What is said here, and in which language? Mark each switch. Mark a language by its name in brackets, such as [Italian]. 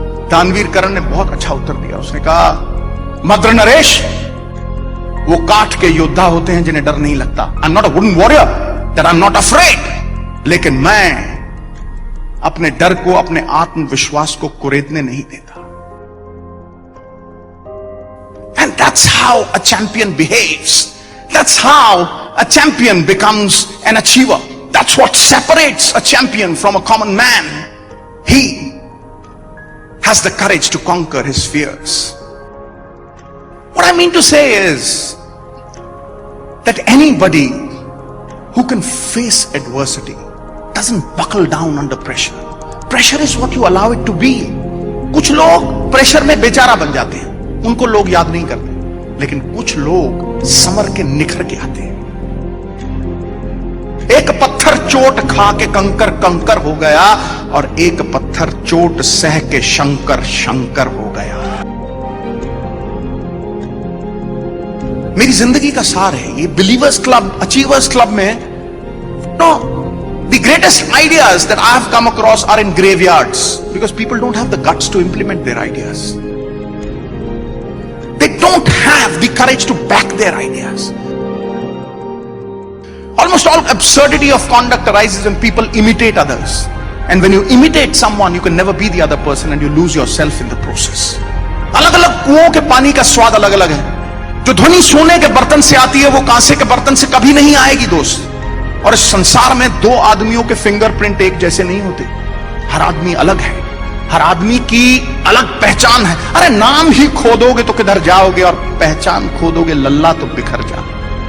[Hindi] दानवीर कर्ण ने बहुत अच्छा उत्तर दिया। उसने कहा, मद्र नरेश, वो काठ के योद्धा होते हैं जिन्हें डर नहीं लगता। [English] I am not a wooden warrior, that I am not afraid. [Hindi] लेकिन मैं अपने डर को, अपने आत्मविश्वास को कुरेदने नहीं देता। [English] And that's how a champion behaves. That's how a champion becomes an achiever. That's what separates a champion from a common man. He has the courage to conquer his fears. What I mean to say is that anybody who can face adversity doesn't buckle down under pressure. Pressure is what you allow it to be. [Hindi] कुछ लोग pressure में बेचारा बन जाते हैं, उनको लोग याद नहीं करते, लेकिन कुछ लोग समर के निखर के आते हैं। एक पत्थर चोट खा के कंकर कंकर हो गया, और एक पत्थर चोट सह के शंकर शंकर हो गया। मेरी जिंदगी का सार है ये बिलीवर्स क्लब, अचीवर्स क्लब में। [English] No, the greatest ideas that I have come across are in graveyards, because people don't have the guts to implement their ideas. They don't have the courage to back their ideas. Almost all absurdity of conduct arises when people imitate others. And when you imitate someone, you can never be the other person, and you lose yourself in the process. [Hindi] अलग अलग कुओं के पानी का स्वाद अलग अलग है। जो ध्वनि सोने के बर्तन से आती है, वो कांसे के बर्तन से कभी नहीं आएगी दोस्त। और इस संसार में दो आदमियों के फिंगरप्रिंट एक जैसे नहीं होते। हर आदमी अलग है, हर आदमी की अलग पहचान है। अरे नाम ही खोदोगे तो किधर जाओगे, और पहचान खोदोगे लल्ला तो बिखर जाओगे।